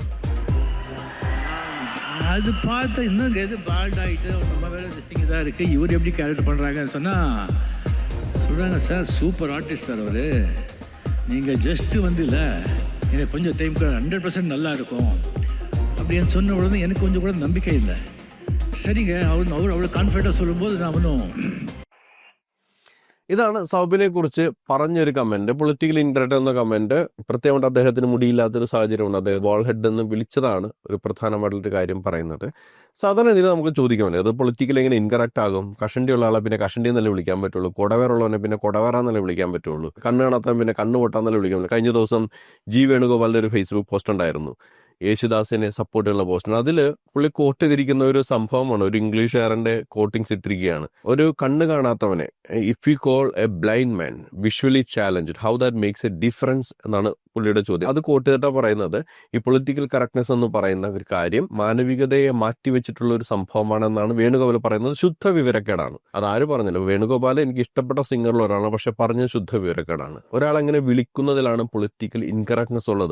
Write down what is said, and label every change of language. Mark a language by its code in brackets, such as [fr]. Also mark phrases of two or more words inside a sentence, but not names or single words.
[ta] அது பார்த்தா இன்னும் எது பால்ட் ஆகிட்டு நம்ம வேலை டிஸ்டிங் இதாக இருக்குது, இவர் எப்படி கேரக்டர் பண்ணுறாங்கன்னு சொன்னால் சொல்கிறாங்க, சார் [en] super artist [ta] சார் அவர், நீங்கள் ஜஸ்ட்டு வந்து இல்லை எனக்கு கொஞ்சம் டைம் 100% நல்லா இருக்கும் அப்படின்னு சொன்ன உடனே எனக்கு கொஞ்சம் கூட நம்பிக்கை இல்லை. சரிங்க, அவர் அவ்வளோ கான்ஃபிடண்ட்டாக சொல்லும்போது நான் ஒன்றும். [ml] ഇതാണ് സൗബിനെ കുറിച്ച് പറഞ്ഞൊരു കമൻറ്റ്, [en] political incorrect [ml] എന്ന കമൻറ്റ്. പ്രത്യേകമായിട്ട് അദ്ദേഹത്തിന് മുടിയില്ലാത്തൊരു സാഹചര്യമുണ്ട്, അദ്ദേഹം [en] bald head [ml] എന്ന് വിളിച്ചതാണ് ഒരു പ്രധാനമായിട്ടുള്ളൊരു കാര്യം പറയുന്നത്. സാധാരണ ഇതിൽ നമുക്ക് ചോദിക്കാൻ അത് പൊളിറ്റിക്കൽ എങ്ങനെ ഇൻകറക്റ്റ് ആകും? കഷണ്ടിയുള്ള ആളെ പിന്നെ കഷണ്ടി എന്നല്ലേ വിളിക്കാൻ പറ്റുള്ളൂ, കൊടവേറുള്ളവനെ പിന്നെ കൊടവേറ എന്നല്ലേ വിളിക്കാൻ പറ്റുള്ളൂ, കണ്ണ് കാണാത്തവൻ പിന്നെ കണ്ണ് പൊട്ടാന്നല്ലേ വിളിക്കാൻ പറ്റുള്ളൂ. കഴിഞ്ഞ ദിവസം ജി വേണുഗോപാലിൻ്റെ ഒരു ഫേസ്ബുക്ക് പോസ്റ്റ് ഉണ്ടായിരുന്നു, യേശുദാസിനെ സപ്പോർട്ട് ചെയ്യുന്ന പോസ്റ്റാണ്. അതിൽ പുള്ളി കോട്ട് ചെയ്തിരിക്കുന്ന ഒരു സംഭവമാണ്, ഒരു ഇംഗ്ലീഷുകാരൻ്റെ കോട്ടിങ്സ് ഇട്ടിരിക്കുകയാണ്. ഒരു കണ്ണ് കാണാത്തവനെ [en] if you call a blind man visually challenged how that makes a difference [ml] എന്നാണ് പുള്ളിയുടെ ചോദ്യം. അത് കോട്ട് ചെയ്തിട്ടാണ് പറയുന്നത്, ഈ [en] political correctness [ml] എന്ന് പറയുന്ന ഒരു കാര്യം മാനവികതയെ മാറ്റിവെച്ചിട്ടുള്ള ഒരു സംഭവമാണെന്നാണ് വേണുഗോപാൽ പറയുന്നത്. ശുദ്ധ വിവരക്കേടാണ്. അതാര് പറഞ്ഞല്ലോ, വേണുഗോപാൽ എനിക്ക് ഇഷ്ടപ്പെട്ട സിംഗറിൽ ഒരാളാണ്, പക്ഷെ പറഞ്ഞ ശുദ്ധ വിവരക്കേടാണ്. ഒരാളെങ്ങനെ വിളിക്കുന്നതിലാണ് [en] political incorrectness [ml] ഉള്ളത്.